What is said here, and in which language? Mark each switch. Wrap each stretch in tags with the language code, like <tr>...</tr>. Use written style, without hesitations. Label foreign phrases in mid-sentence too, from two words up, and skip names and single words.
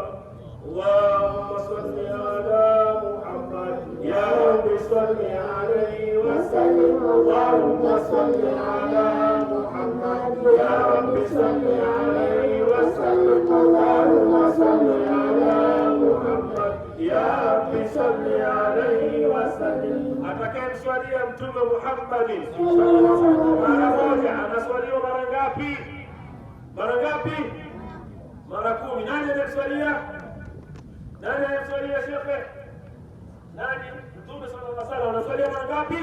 <ar>اللهم صل على محمد يا رب صل عليه وسلم. اللهم صل على محمد يا رب صل عليه وسلم. اللهم صل على محمد يا رب صل عليه وسلم.</ar> <sw>Atakayemswalia Mtume Muhammad mara moja anaswaliwa mara ngapi? Mara ngapi? Mara 10. Nani anaswalia? Nani anaswalia shekhe? Nani? Mtume</sw> <ar>صلى الله عليه وسلم</ar> <sw>anaswalia mara ngapi?</sw>